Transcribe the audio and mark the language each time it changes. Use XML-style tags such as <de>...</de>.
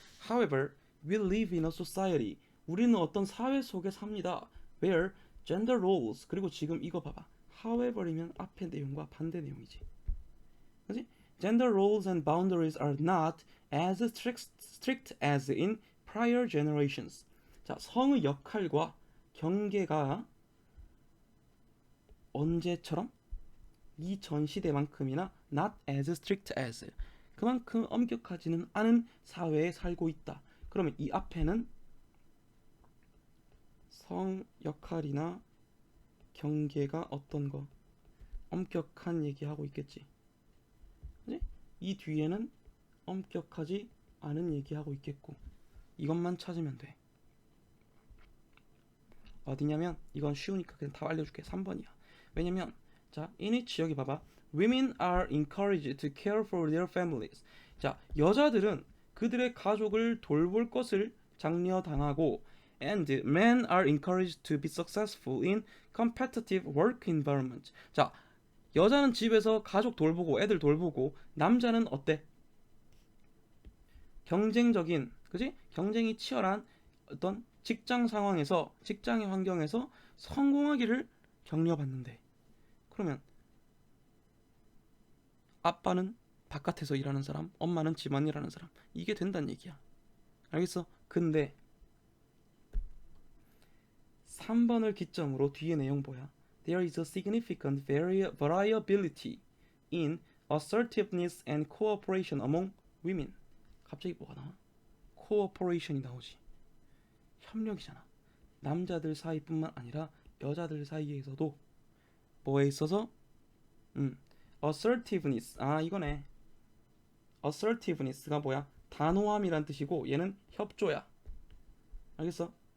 <en>However, we live in a society.</en> <ko>우리는 어떤 사회 속에 삽니다.</ko> <en>Where gender roles.</en> <ko>그리고 지금 이거 봐봐. However이면 앞에 내용과 반대 내용이지. 그렇지?</ko> <en>Gender roles and boundaries are not as strict as in prior generations.</en> <ko>자, 성의 역할과 경계가 언제처럼? 이전 시대만큼이나</ko> <en>not as strict as.</en> <ko>그만큼 엄격하지는 않은 사회에 살고 있다. 그러면 이 앞에는 성 역할이나 경계가 어떤 거? 엄격한 얘기하고 있겠지. 그치? 이 뒤에는 엄격하지 않은 얘기하고 있겠고. 이것만 찾으면 돼. 어디냐면 이건 쉬우니까 그냥 다 알려줄게. 3번이야. 왜냐면 자,</ko> <en>in which</en> <ko>여기 봐봐.</ko> <en>Women are encouraged to care for their families.</en> <ko>자, 여자들은 그들의 가족을 돌볼 것을 장려당하고,</ko> <en>and men are encouraged to be successful in competitive work environment.</en> <ko>자, 여자는 집에서 가족 돌보고 애들 돌보고, 남자는 어때? 경쟁적인, 그지? 경쟁이 치열한 어떤 직장의 환경에서 성공하기를 격려받는데, 그러면 아빠는 바깥에서 일하는 사람, 엄마는 집안일 하는 사람, 이게 된다는 얘기야. 알겠어? 근데 3번을 기점으로 뒤에 내용 뭐야?</ko> <en>There is a significant variability in assertiveness and cooperation among women.</en> <ko>갑자기 뭐가 나와? cooperation이 나오지. 협력이잖아. 남자들 사이뿐만 아니라 여자들 사이에서도 뭐에 있어서? assertiveness. 이거네. assertiveness가 뭐야? 단호함이란 뜻이고 얘는 협조야. 알겠어?</ko>